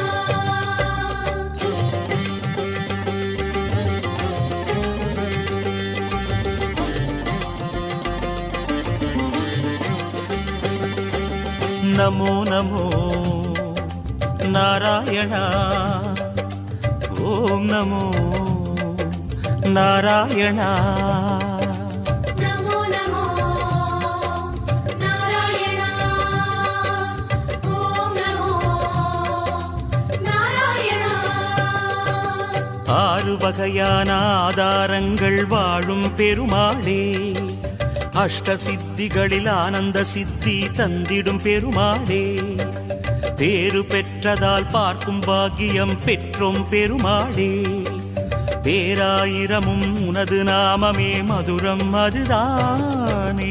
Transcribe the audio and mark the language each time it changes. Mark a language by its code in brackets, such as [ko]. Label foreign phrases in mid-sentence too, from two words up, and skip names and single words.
[sa] नमो नमो नारायण ओम नमो नारायण नमो नमो नारायण ओम नमो नारायण [ta] ஆறு வகையான ஆதாரங்கள் வாழும் பெருமாளே அஷ்ட சித்திகளில் ஆனந்த சித்தி தந்திடும் பெருமாளே பேரு பெற்றதால் பார்க்கும் பாக்கியம் பெற்றோம் பெருமாளே பேராயிரமும் உனது நாமமே மதுரம் அதுதானே